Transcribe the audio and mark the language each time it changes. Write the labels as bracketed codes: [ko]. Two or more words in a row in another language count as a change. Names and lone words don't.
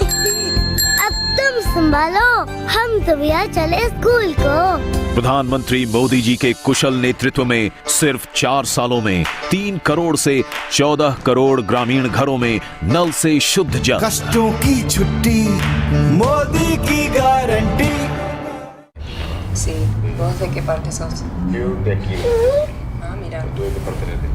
[hi] अब तुम संभालो, हम तो भैया चले स्कूल को। प्रधानमंत्री मोदी जी के कुशल नेतृत्व में सिर्फ 4 सालों में 3 करोड़ से 14 करोड़ ग्रामीण घरों में नल से शुद्ध जल। कष्टों की छुट्टी, मोदी की गारंटी। [es] Sí, ¿puedo de qué parte sos? Yo de aquí. Ah, mira. ¿Tú de qué parte eres?